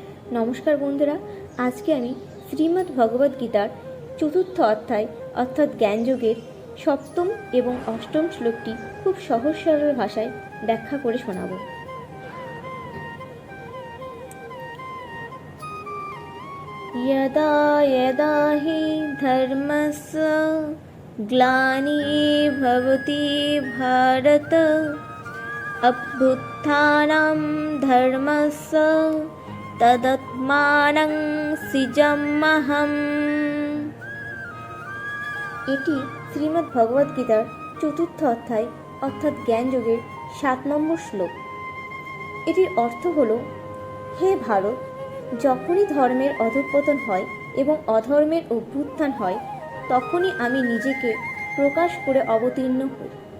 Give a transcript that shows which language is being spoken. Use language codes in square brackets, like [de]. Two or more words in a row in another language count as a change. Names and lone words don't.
[bn] নমস্কার বন্ধুরা, আজকে আমি শ্রীমদ্ ভগবদ গীতার চতুর্থ অধ্যায় অর্থাৎ জ্ঞানযোগের সপ্তম এবং অষ্টম শ্লোকটি খুব সহজ সরল ভাষায় ব্যাখ্যা করে শোনাব। [sa] यदा यदा हि धर्मस्य ग्लानिर्भवति भारत अभ्युत्थानं धर्मस्य तदात्मानं सृजाम्यहम। [bn] এটি শ্রীমদ্ ভগবদ গীতার চতুর্থ অধ্যায় অর্থাৎ জ্ঞানযোগের 7 নম্বর শ্লোক। এটির অর্থ হল, হে ভারত, যখনই ধর্মের অধঃপতন হয় এবং অধর্মের অভ্যুত্থান হয়, তখনই আমি নিজেকে প্রকাশ করে অবতীর্ণ হই।